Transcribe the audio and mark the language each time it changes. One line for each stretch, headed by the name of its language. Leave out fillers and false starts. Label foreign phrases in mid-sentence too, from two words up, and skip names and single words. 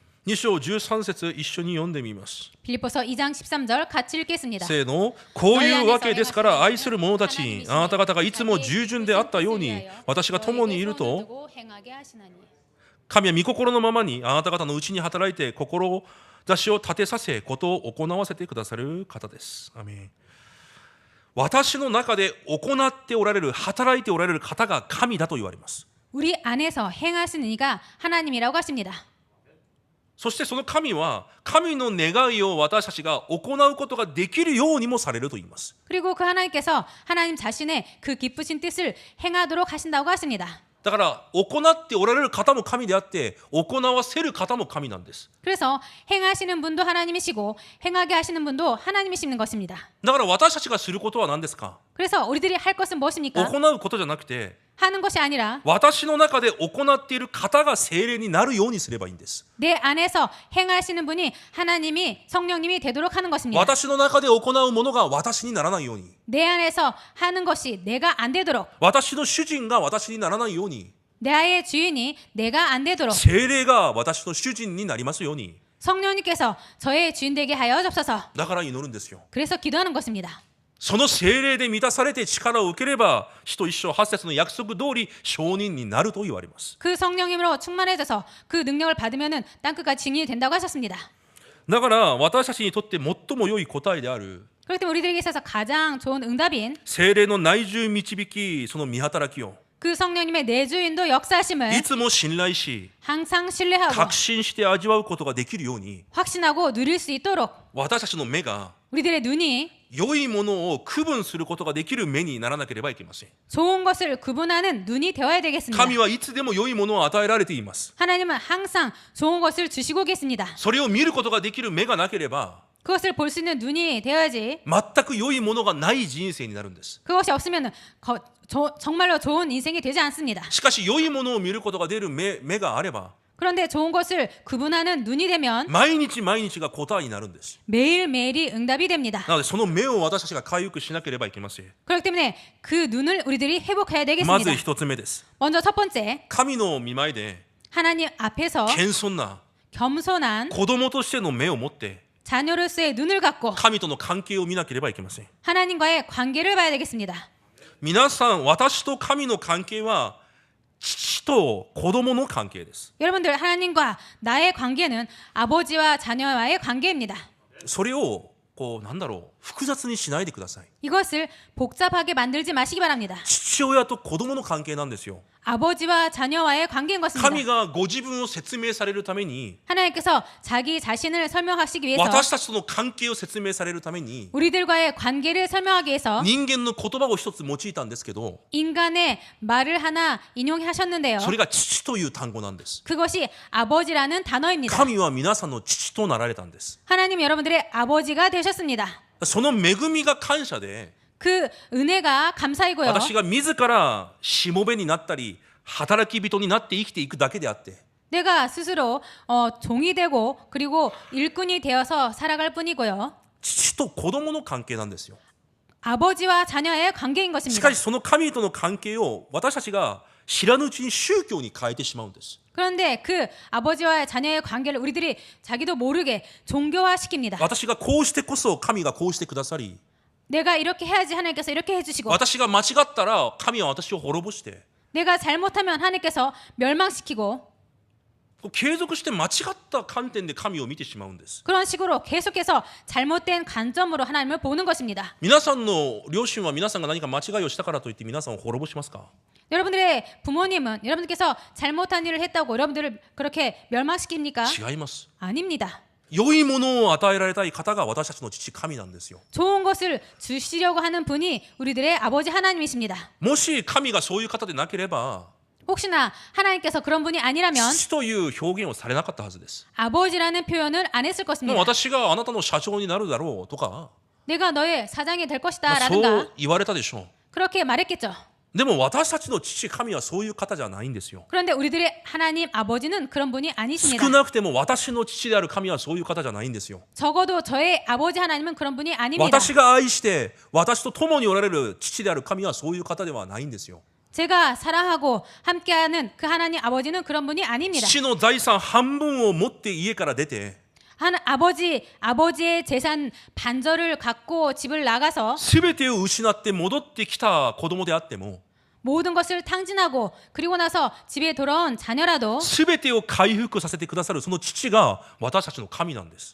Japanese: 2 章13節一緒に読んでみます。
Korean: 빌립보서 2장 13절 같이 읽겠습니다.
Japanese: せーの。こういうわけですから愛する者たち、あなた方がいつも従順であったように私が共にいると、神は御心のままにあなた方のうちに働いて志を立てさせことを行わせてくださる方です。アメン。私の中で行っておられる、働いておられる方が神だと言われます。
Korean: 우리 안에서 행하시는 이가 하나님이라고 하십니다.
Japanese: そしてその神は神の願いを私たちが行うことができるようにもされると言います。
Korean: 그리고 그 하나님께서 하나님 자신의 그 기쁘신 뜻을 행하도록 하신다고 하십니다.
Japanese: だから行っておられる方も神であって行わせる方も神なんです。
Korean: 그래서 행하시는 분도 하나님이시고 행하게 하시는 분도 하나님이시는 것입니다.
Japanese: だから私たちがすることは何ですか？
Korean: 그래서 우리들이 할 것은 무엇입니까?
Japanese: 行うことじゃなくて
Korean: 하는 것이 아니라
Japanese: 私の中で行っている方が聖霊になるようにすればいいんです。
Korean: 내 안에서 행하시는 분이 하나님이 성령님이 되도록 하는 것입니다.
Japanese: 私の中で行うものが私にならないように、
Korean: 내 안에서 하는 것이 내가 안 되도록,
Japanese: 私の主人が私にならないように、
Korean: 내 아이의 주인이 내가 안 되도록,
Japanese: 聖霊が私の主人になりますように、
Korean: 성령님께서 저의 주인 되게 하여 주옵소서.
Japanese: だから祈るんですよ。
Korean: 그래서 기도하는 것입니다.
Japanese: その聖霊で満たされて力を受ければ使徒一章8節の約束通り証人になると言われます。
Korean: 그 성령님으로 충만해져서 그 능력을 받으면은 땅끝까지 증인이 된다고 하셨습니다.
Japanese: だから私たちにとって最も良い答えである
Korean: 그렇기 때문에 우리들에게 있어서 가장 좋은 응답인
Japanese: 聖霊の内住導き、その見働きを
Korean: 그 성령님의 내주인도 역사하심을
Japanese: いつも信頼し
Korean: 항상 신뢰하고
Japanese: 確信して味わうことができるように、
Korean: 확신하고 누릴 수 있도록
Japanese: 私たちの目が
Korean: 우리들의 눈이
Japanese: 良いものを区分することができる目にならなければいけません。
Korean: 좋은 것을 구분하는 눈이 되어야 되겠습니다.
Japanese: 神はいつでも良いものを与えられています。
Korean: 하나님은 항상 좋은 것을 주시고 계십니다.
Japanese: それを見ることができる目がなければ
Korean: 그것을 볼 수 있는 눈이 되어야지
Japanese: 全く良いものがない人生になるんです。
Korean: 그것이 없으면 정말로 좋은 인생이 되지 않습니다.
Japanese: しかし良いものを見ることが出る目があれば
Korean: 그런데 좋은 것을 구분하는 눈이 되면
Japanese: 毎日毎日が答えになるんです。
Korean: 매일매일이 응답이 됩니다.
Japanese: なのでその目を私たちが回復しなければいけません。
Korean: 그렇기 때문에 그 눈을 우리들이 회복해야
Japanese: まず
Korean: 되겠습니다.
Japanese: 一つ目です。
Korean: 먼저 첫 번째,
Japanese: 神の御前で
Korean: 하나님 앞에서
Japanese: 謙遜な
Korean: 겸손한
Japanese: 子供としての目を持って
Korean: 자녀로서의 눈을 갖고
Japanese: 神との関係を見なければいけません。
Korean: 하나님과의 관계를 봐야 되겠습니다.
Japanese: 皆さん、私と神の関係は父と子供の関係です。
Korean: 여러분들, 하나님과 나의 관계는 아버지와 자녀와의 관계입니다.
Japanese: それを複雑にしないでください。
Korean: 이것을 복잡하게 만들지 마시기 바랍니다.
Japanese: 父親と子供の関係なんですよ。
Korean: 아버지와 자녀와의 관계인 것입니다.
Japanese: 神がご自分を説明されるために
Korean: 하나님께서 자기 자신을 설명하시기 위해서
Japanese: 私たちとの関係を説明されるために
Korean: 우리들과의 관계를 설명하기 위해서
Japanese: 人間の言葉を一つ用いたんですけど
Korean: 인간의 말을 하나 인용하셨는데요.
Japanese: それが父という単語なんです。
Korean: 그것이 아버지라는 단어입니다.
Japanese: 神は皆さんの父となられたんです。
Korean: 하나님 여러분들의 아버지가 되셨습니다.
Japanese: その恵みが感謝で
Korean: 그 은혜가 감사이고요.
Japanese: 私が自らしもべになったり働き人になって生きていくだけであって
Korean: 내가 스스로 종이 되고 그리고 일꾼이 되어서 살아갈 뿐이고요.
Japanese: 父と子供の関係なんですよ。
Korean: 아버지와 자녀의 관계인
Japanese: し
Korean: 것입니다.
Japanese: かしその神との関係を私たちが知らぬうちに宗教に変えてしまうんです。
Korean: 그런데 그 아버지와 자녀의 관계를 우리들이 자기도 모르게 종교화시킵니다.
Japanese: 私がこうしてこそ神がこうしてくださり
Korean: 내가 이렇게 해야지 하나님께서 이렇게 해주시고
Japanese: 私が間違ったら神は私を滅ぼして
Korean: 내가 잘못하면 하나님께서 멸망시키고
Japanese: 継続して間違った観点で神を見てしまうんです。
Korean: 그런 식으로 계속해서 잘못된 관점으로 하나님을 보는 것입니다.
Japanese: 皆さんの両親は皆さんが何か間違いをしたからといって皆さんを滅ぼしますか？
Korean: 여러분들의 부모님은 여러분들께서 잘못한 일을 했다고 여러분들을 그렇게 멸망시킵니까?
Japanese: 違います。
Korean: 아닙니다.
Japanese: 良いものを与えられたい方が私たちの父神なんですよ。
Korean: 좋은 것을 주시려고 하는 분이 우리들의 아버지 하나님이십니다.
Japanese: もし神がそういう方でなければ
Korean: 혹시나 하나님께서 그런 분이 아니라면
Japanese: 父という表現をされなかったはずです。
Korean: 아버지라는 표현을 안 했을
Japanese: もう
Korean: 것입니다.
Japanese: 私があなたの社長になるだろうとか、
Korean: 내가 너의 사장이 될
Japanese: まあ
Korean: 것이다
Japanese: そ
Korean: 라든가
Japanese: う言われたでしょう。
Korean: 그렇게 말했겠죠.
Japanese: でも私たちの父神はそういう方じゃないんですよ。
Korean: 그런데 우리들의 하나님 아버지는 그런 분이 아니십니다.
Japanese: 少なくても私の父である神はそういう方じゃないんですよ。
Korean: 적어도 저의 아버지 하나님은 그런 분이 아닙니다.
Japanese: 私が愛して私と共におられる父である神はそういう方ではないんですよ。
Korean: 제가 사랑하고 함께하는 그 하나님 아버지는 그런 분이 아닙니다.
Japanese: 父の財産半分を持って家から出て
Korean: 아버지의 재산 반절을 갖고 집을 나가서
Japanese: 全てを失って戻ってきた子供であっても
Korean: 모든 것을 탕진하고 그리고 나서 집에 돌아온 자녀라도
Japanese: 全てを回復させてくださるその父が私たちの神なんです。